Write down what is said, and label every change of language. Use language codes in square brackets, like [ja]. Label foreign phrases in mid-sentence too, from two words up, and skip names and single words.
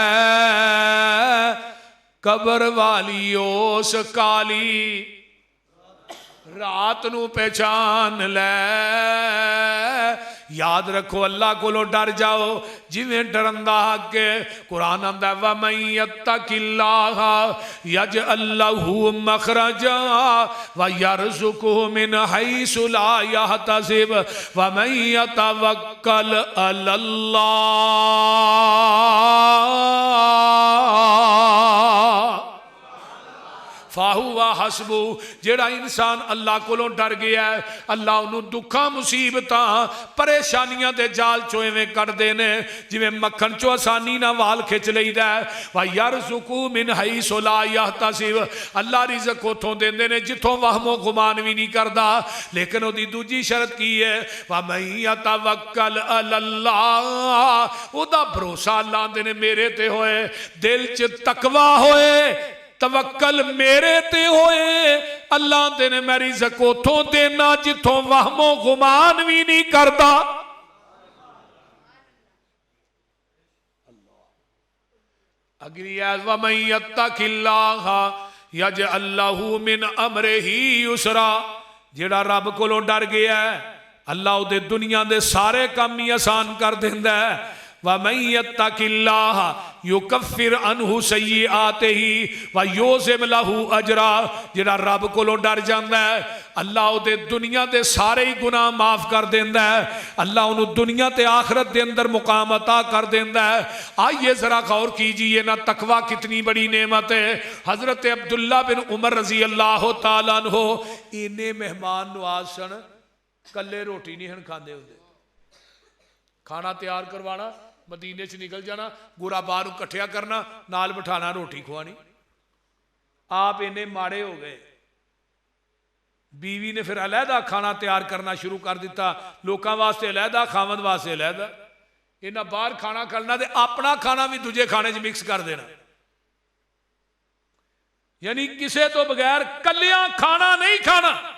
[pa] قبر والی اوس کالی رات نوں پہچان لے. یاد رکھو، اللہ کولوں ڈر جاؤ جویں ڈرندا حق ہے. قرآن آندا [ar] ومن يتق الله يجعل له مخرجا ويرزقه من حيث لا يحتسب ومن يتوكل على الله فهو حسبه. [pa] جیہڑا انسان اللہ کولوں ڈر گیا ہے، اللہ اوہنوں دکھاں مصیبتاں پریشانیاں دے جال چوں ایویں کڈھدے نے جویں مکھن چوں آسانی نال وال کھچ لئیدا ہے. [ar] ويرزقه من حيث لا يحتسب, [pa] اللہ رزق اوتھوں دیندے نے جتھوں وہم و گمان وی نہیں کردا. لیکن اوہدی دوجی شرط کی ہے, [ar] ومن يتوكل على الله, [pa] اوہدا بھروسہ اللہ دے نے میرے تے ہووے، دل چ تقوی ہووے، توکل میرے تے ہووے. اللہ دے نے میں رزق اوتھوں دینا جتھوں وہم و گمان وی نہیں کرتا. اگلی آیت [ar] ومن يتق الله يجعل له من أمره يسرا. [pa] جیہڑا رب کولوں ڈر گیا ہے، اللہ اوہدے دنیا دے سارے کم ہی آسان کر دیندا ہے. [ar] ومن يتق الله يكفر عنه سيئاته ويعظم له أجرا. [pa] جیہڑا رب کولوں ڈر جاتا ہے، اللہ اوہدے دنیا دے سارے ہی گناہ معاف کر دیندا ہے. اللہ اوہنوں دنیا تے آخرت دے اندر مقام عطا کر دیندا ہے. [ur] آئیے ذرا غور کیجیے نا، تقوی کتنی بڑی نعمت ہے. [pa] حضرت عبداللہ بن عمر [ar] رضي الله تعالى عنه [pa] اینے مہمان نواز سن، کلّے روٹی نہیں سن کھاندے ہوندے. کھانا تیار کروانا، مدینے چ نکل جانا، غرباء اکٹھیاں کرنا، نال بٹھانا، روٹی کھوانی. آپ اینے ماڑے ہو گئے، بیوی نے فیر علیحدہ کھانا تیار کرنا شروع کر دتا، لوکاں واسطے علیحدہ، خاوند واسطے علیحدہ. اینہاں باہر کھانا کرنا تے اپنا کھانا وی دوجے کھانے چ مکس کر دینا، یعنی کسی تو بغیر کلیاں کھانا نہیں کھانا.